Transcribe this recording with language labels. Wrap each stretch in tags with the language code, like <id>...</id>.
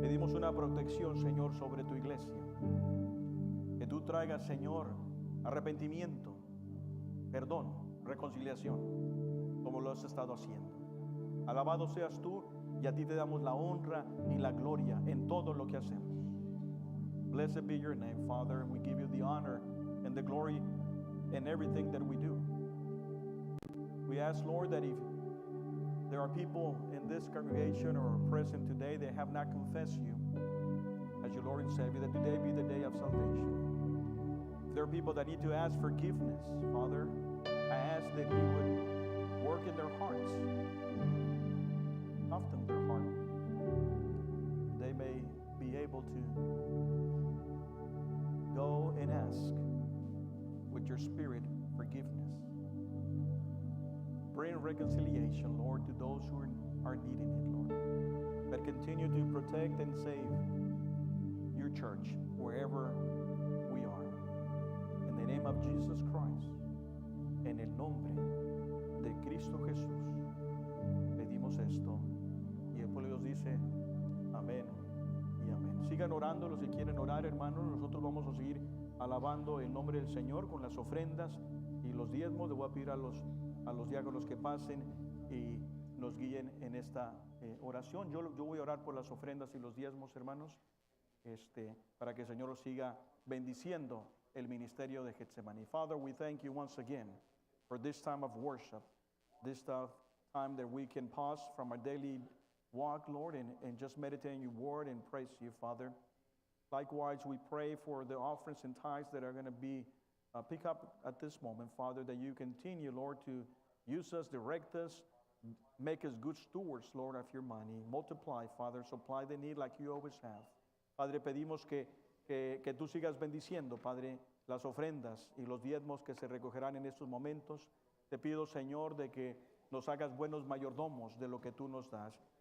<es>Pedimos una protección, Señor, sobre tu iglesia. Que tú traigas, Señor, arrepentimiento, perdón, reconciliación, como lo has estado haciendo. Alabado seas tú, y a ti te damos la honra y la gloria en todo lo que hacemos.</es> <en>Blessed be your name, Father, and we give you the honor and the glory in everything that we do. We ask, Lord, that if there are people in this congregation or present today that have not confessed you as your Lord and Savior, that today be the day of salvation. If there are people that need to ask forgiveness, Father, I ask that you would work in their hearts, soften their heart. They may be able to go and ask with your Spirit forgiveness. Bring reconciliation, Lord, to those who are needing it, Lord. But continue to protect and save your church wherever we are. In the name of Jesus Christ,</en> <es>en el nombre de Cristo Jesús, pedimos esto. Y el pueblo de Dios dice, amén y amén. Sigan orando los que quieren orar, hermanos. Nosotros vamos a seguir alabando el nombre del Señor con las ofrendas y los diezmos. Le voy a pedir a los diáconos que pasen y nos guíen en esta oración. Yo voy a orar por las ofrendas y los diezmos, hermanos, para que el Señor los siga bendiciendo el ministerio de Getsemaní.</es> <en>Father, we thank you once again for this time of worship, this time that we can pause from our daily walk, Lord, and just meditate on your word and praise you, Father. Likewise, we pray for the offerings and tithes that are going to be pick up at this moment, Father, that you continue, Lord, to use us, direct us, make us good stewards, Lord, of your money. Multiply, Father, supply the need like you always have.</en> <es>Padre, pedimos que tú sigas bendiciendo, Padre, las ofrendas y los diezmos que se recogerán en estos momentos. Te pido, Señor, de que nos hagas buenos mayordomos de lo que tú nos das.</es>